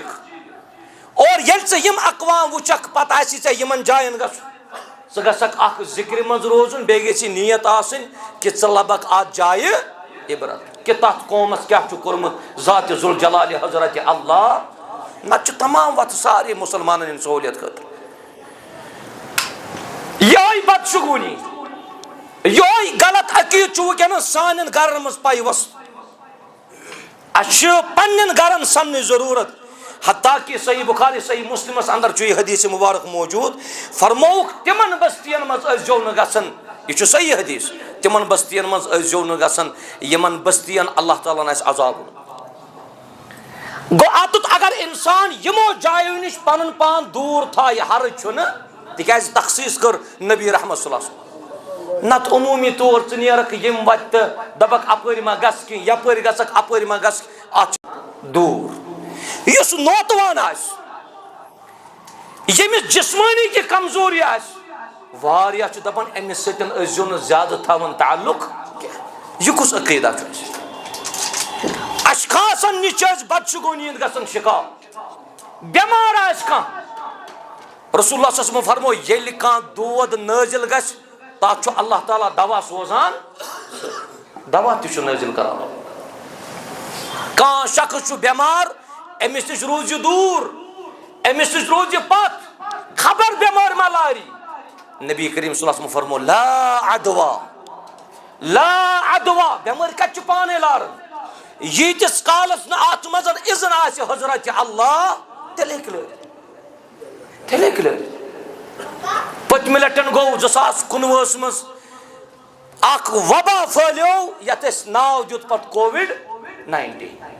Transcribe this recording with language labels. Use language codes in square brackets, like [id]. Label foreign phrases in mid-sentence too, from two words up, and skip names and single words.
[ks] اور ییٚلہِ ژٕ یِم اقوام وٕچھکھ پتہٕ آسی ژےٚ یِمن جاین گژھُن ژٕ گژھکھ اکھ ذِکرِ منٛز روزُن بیٚیہِ گژھِ یہِ نیت آسٕنۍ کہِ ژٕ لبکھ اتھ جایہِ عبرت کہِ تتھ قومس کیٛاہ چھُ کوٚرمُت ذاتِ ذوالجلالِ حضرتِ اللہ. نتہٕ چھُ تمام وتھٕ سارے مُسلمانن ہٕنٛدِ سہوٗلیت خٲطرٕ. یِہوٚے بدشگوٗنی یِہوٚے غلط عقیٖدٕ چھُ وٕنکیٚنس سانٮ۪ن گرن منٛز پیوست. اسہِ چھِ پننٮ۪ن گرن سننٕچ ضروٗرت. حتیٰ کہ صحیح بخاری صحیح مسلمس اندر چھُ یہِ حدیث مبارک موجوٗد فرمووُکھ تِمن بستین منٛز ٲسۍزیو نہٕ گژھان. یہ چھُ صحیح حدیث. تِمن بستین منٛز ٲسۍزیو نہٕ گژھان یِمن بستین اللہ تعالیٰ ہن آسہِ عذاب. گوٚو اتُتھ اگر انسان یِمو جایو نِش پنُن پان دوٗر تھایہِ حرج چھُنہٕ تِکیازِ تخصیٖص کٔر نبی رحمت [ar] صلی اللہ علیہ وسلم. [ks] نتہٕ عموٗمی طور ژٕ نیرکھ یِم وتہِ تہٕ دپکھ اپٲرۍ ما گژھ کینٛہہ یپٲرۍ گژھکھ اپٲرۍ ما گژھ اتھ چھُ دوٗر. یُس نوتوان آسہِ یمس جسمانی کی کمزوری آس واریاہ چھ دپان امس سۭتۍ ٲسۍزیو نہٕ زیادٕ تھاوان تعلق یہ کس عقیدہ چھ اشخاصن نش بدشگونی گژھان شکار بیمار آس کانٛہہ رسول اللہ [ar] صلی اللہ علیہ وسلم [ks] فرمو ییٚلہِ کانٛہہ دود نٲزِل گژھِ تتھ چھُ اللہ تعالیٰ دوا سوزان دوا تہِ چھُ نٲزِل کران کانٛہہ شخص چھُ بیمار أمِس نِش روٗزِ دوٗر أمِس نِش روٗزِ پتھ خبر بیمار ما لاری نبی کریم [ar] صلی اللہ علیہ وسلم [ks] فرمو لا عدوا بیمار کتہِ چھِ پانے لاران ییٖتِس کالس نہٕ اتھ منٛز اذن آسہِ حضرت اللہ تیٚلہِ ہیٚکہِ لٲرِتھ پٔتمہِ لٹٮ۪ن گوٚو 2019 منٛز اکھ وبا پھٔہلیو یتھ أسۍ ناو دیُت پتہٕ کووِڈ-19